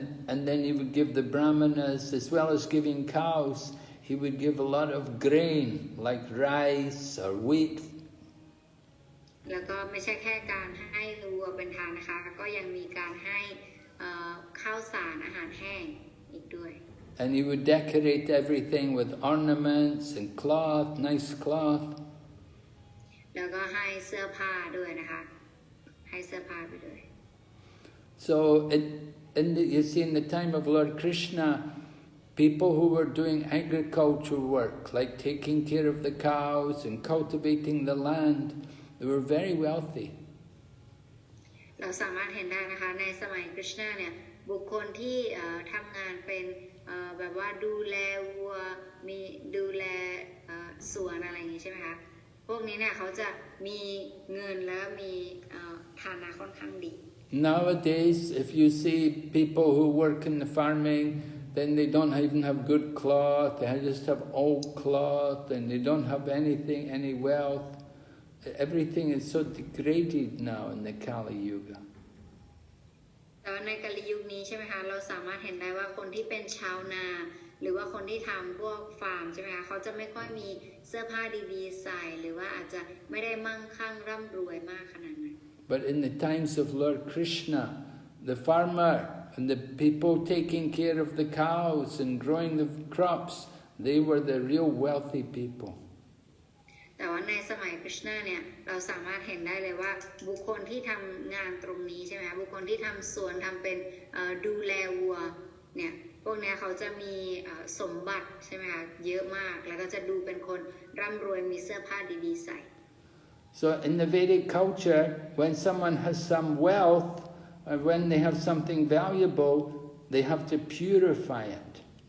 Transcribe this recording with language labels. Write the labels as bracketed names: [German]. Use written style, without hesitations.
[English] And then he would give the brahmanas, as well as giving cows, he would give a lot of grain like rice or wheat. [Thai] แล้วก็ไม่ใช่แค่การให้วัวเป็นทานนะคะก็ยังมีการให้ข้าวสารอาหารแห้งอีกด้วย [English] And he would decorate everything with ornaments and cloth, nice cloth. [Thai] แล้วก็ให้เสื้อผ้าด้วยนะคะให้เสื้อผ้าไปด้วย [English] So you see, in the time of Lord Krishna, people who were doing agricultural work, like taking care of the cows and cultivating the land, they were very wealthy. [Thai] เราสามารถเห็นได้นะคะในสมัยคริชนาเนี่ยบุคคลที่ทำงานเป็นแบบว่าดูแลวัวมีดูแลสวนอะไรอย่างนี้ใช่ไหมคะพวกนี้เนี่ยเขาจะมีเงินและมีฐานะค่อนข้างดี [English] Nowadays, if you see people who work in the farming, then they don't even have good cloth, they just have old cloth, and they don't have anything, any wealth. Everything is so degraded now in the Kali Yuga. [Thai] แต่ในกาลยุคนี้ใช่ไหมคะเราสามารถเห็นได้ว่าคนที่เป็นชาวนาหรือว่าคนที่ทำพวกฟาร์มใช่ไหมคะเขาจะไม่ค่อยมีเสื้อผ้าดีๆใส่หรือว่าอาจจะไม่ได้มั่งคั่งร่ำรวยมากขนาดนั้น [English] But in the times of Lord Krishna, the farmer and the people taking care of the cows and growing the crops, they were the real wealthy people. [Thai] แต่ว่าในสมัยคริชนาเนี่ยเราสามารถเห็นได้เลยว่าบุคคลที่ทำงานตรงนี้ใช่ไหมคะบุคคลที่ทำสวนทำเป็นดูแลวัวเนี่ยพวกนี้เขาจะมีสมบัติใช่ไหมคะเยอะมากแล้วก็จะดูเป็นคนร่ำรวยมีเสื้อผ้าดีๆใส่ [English] So in the Vedic culture, when someone has some wealth, or when they have something valuable, they have to purify it.